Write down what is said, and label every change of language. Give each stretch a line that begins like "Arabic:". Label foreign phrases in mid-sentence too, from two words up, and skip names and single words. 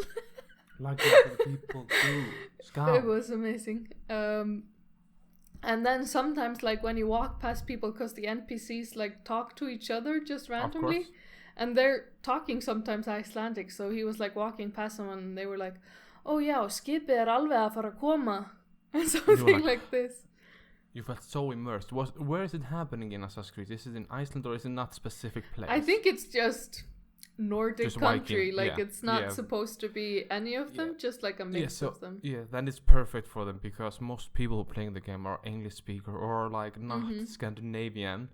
English: Like what people do. Skål. It was amazing. And then sometimes, like, when you walk past people, because the NPCs, like, talk to each other just randomly. And they're talking sometimes Icelandic, so he was, like, walking past someone, and they were like,
Icelandic: oh, já, skipið alveg að fara að koma.
English: And something like this. You felt so immersed. Where is it happening in Assassin's Creed? Is it in Iceland or is it not specific place? I think it's just Nordic just country. Viking. Like it's not supposed to be any of them, just like a mix of them. Yeah, then it's perfect for them because most people playing the game are English speaker or like not Scandinavian.